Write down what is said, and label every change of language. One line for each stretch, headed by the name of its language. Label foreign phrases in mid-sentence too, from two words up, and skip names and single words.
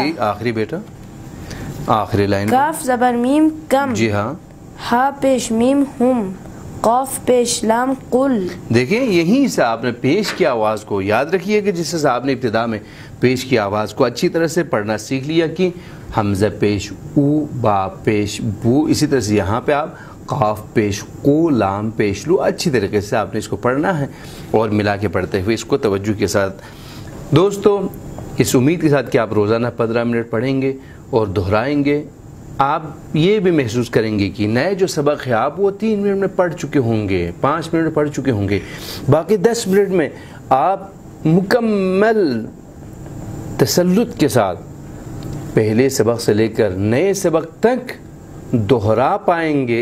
Urdu: آخری بیٹا آخری لائن. کاف زبر میم کم، جی ہاں. ہا پیش میم ہم، قاف پیش لام قل. دیکھیں یہیں سے آپ نے پیش کی آواز کو یاد رکھیے کہ جس سے آپ نے ابتدا میں پیش کی آواز کو اچھی طرح سے پڑھنا سیکھ لیا کہ حمزہ پیش او، با پیش بو، اسی طرح سے یہاں پہ آپ قاف پیش قو، لام پیش لو، اچھی طریقے سے آپ نے اس کو پڑھنا ہے اور ملا کے پڑھتے ہوئے اس کو توجہ کے ساتھ. دوستو اس امید کے ساتھ کہ آپ روزانہ 15 منٹ پڑھیں گے اور دہرائیں گے، آپ یہ بھی محسوس کریں گے کہ نئے جو سبق ہے آپ وہ 3 منٹ میں پڑھ چکے ہوں گے، 5 منٹ میں پڑھ چکے ہوں گے، باقی 10 منٹ میں آپ مکمل تسلط کے ساتھ پہلے سبق سے لے کر نئے سبق تک دہرا پائیں گے.